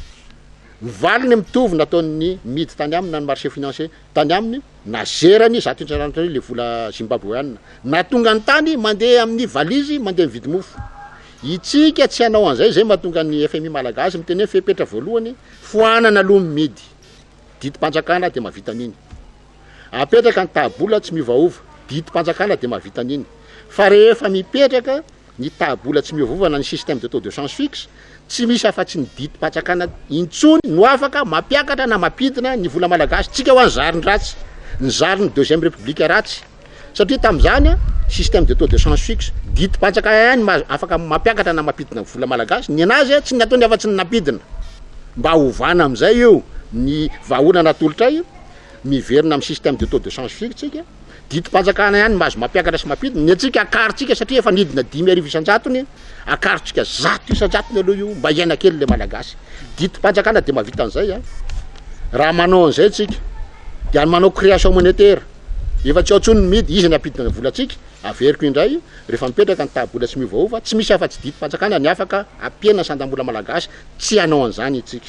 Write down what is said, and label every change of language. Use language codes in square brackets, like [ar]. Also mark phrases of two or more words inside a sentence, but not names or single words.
[mg] valiny mitovy nataony midy tany aminy na ny [fr] marché financier [mg] tany aminy nazerany zato isan-jato le vola Zimbabweanina na tonga ny tany mandeha amin'ny valizy mandeha mividy mofo itsika tsy hanao an'izay zay mahatonga ny FMI malagasy miteny hoe fepetra voalohany foanana aloha midy didi-panjakana de mahavita an'iny apetraka ny tabola tsy miovaova didi-panjakana de mahavita an'iny fa rehefa mipetraka ny tabola tsy miovovana ny [fr] système de taux de change fixe [mg] tsy misy afa-tsy ny didi-panjakana intsony no afaka mampiakatra na mampidina ny vola malagasy tsika ho any zariny ratsy ny zariny [fr] deuxième république [mg] ratsy satria tam'izany [fr] système de taux de change fixe [mg] didi-panjakana ihany afaka mampiakatra na mampidina vola malagasy ny anazy tsy ny ataony afa-tsy ny napidina mba hovana am'izay io ny vahaolana tolotray miverina amin'ny [fr] système de taux de change fixe [mg] tsika didi-panjakana ihany mahazo mampiakatra sy mampidina ny atsika akaritsika satria efa nidina 10,000 isan-jatony akaritsika 100 isan-jatony aloha io mba hiaina kely le malagasy didi-panjakana de mahavita an'izay raha manao an'izay tsika de any manao [fr] création monétaire [mg] efa tsy aotsony midy izy ny apidina volatsika averiko indray rehefa mipetraka ny tabola tsy miovaova tsy misy afa-tsy didi-panjakana ny afaka ampiana santam-bola malagasy tsy hanao an'izany itsika